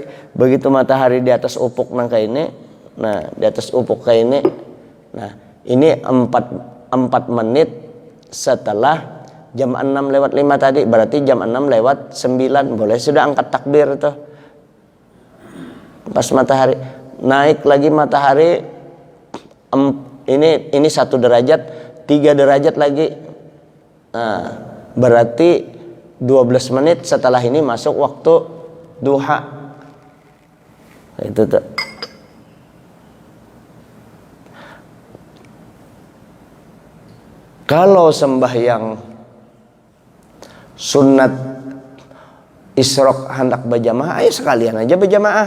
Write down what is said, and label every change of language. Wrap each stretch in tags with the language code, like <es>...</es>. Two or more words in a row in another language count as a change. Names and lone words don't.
<id>Begitu matahari di atas ufuk nang kayak ini, nah di atas ufuk kayak ini, nah ini 4 menit setelah jam 6 lewat 5 tadi, berarti jam 6 lewat 9 boleh sudah angkat takbir tuh. Pas matahari naik lagi matahari ini 1 derajat, 3 derajat lagi. Nah, berarti 12 menit setelah ini masuk waktu duha. Itu tuh. Kalau sembahyang sunat isyraq hendak berjamaah, ayo sekalian aja berjamaah.</id>